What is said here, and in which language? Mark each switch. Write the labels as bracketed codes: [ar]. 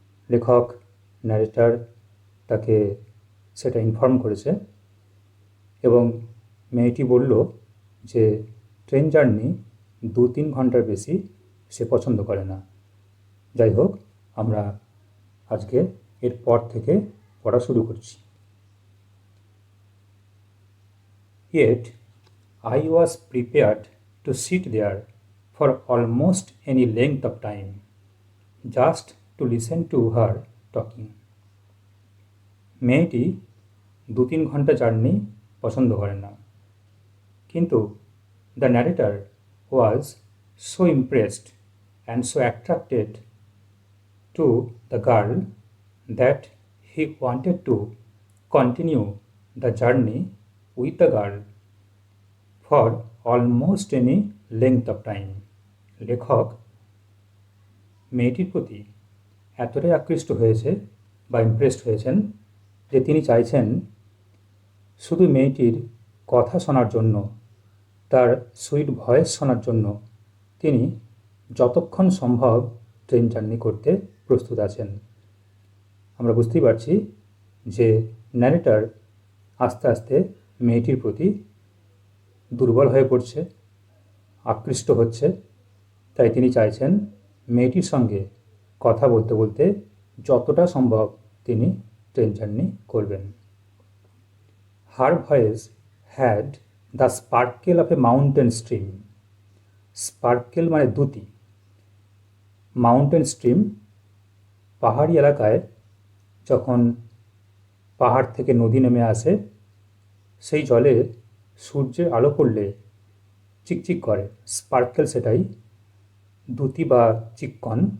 [bn] লেখক ন্যারেটর তাকে সেটা ইনফর্ম করেছে এবং মেয়েটি বলল যে ট্রেন জার্নি 2-3 ঘন্টার বেশি সে পছন্দ করে না। যাই হোক, আমরা আজকে এর পর থেকে পড়া শুরু করছি। [en] Yet I was prepared to sit there for almost any length of time, just to listen to her talking. [bn] মেয়েটি 2-3 ঘন্টা জার্নি পছন্দ করে না, কিন্তু [en] the narrator was so impressed and so attracted to the girl that he wanted to continue the journey with the girl for almost any length of time. [bn] লেখক মেয়েটির প্রতি এতটাই আকৃষ্ট হয়েছে বা ইমপ্রেসড হয়েছেন যে তিনি চাইছেন শুধু মেয়েটির কথা শোনার জন্য, তার সুইট ভয়েস শোনার জন্য তিনি যতক্ষণ সম্ভব ট্রেন জার্নি করতে প্রস্তুত আছেন। আমরা বুঝতেই পারছি যে ন্যারেটর আস্তে আস্তে মেয়েটির প্রতি দুর্বল হয়ে পড়ছে, আকৃষ্ট হচ্ছে, তাই তিনি চাইছেন মেয়েটির সঙ্গে কথা বলতে বলতে যতটা সম্ভব তিনি ট্রেন জার্নি করবেন। [en] Her voice had the sparkle of a mountain stream. [bn] Sparkle মানে দ্যুতি। মাউন্টেন স্ট্রিম পাহাড়ি এলাকায় যখন পাহাড় থেকে নদী নেমে আসে, সেই জলে সূর্যের আলো পড়লে চিকচিক করে, স্পার্কেল সেটাই, দ্যুতি বা চিক্কন।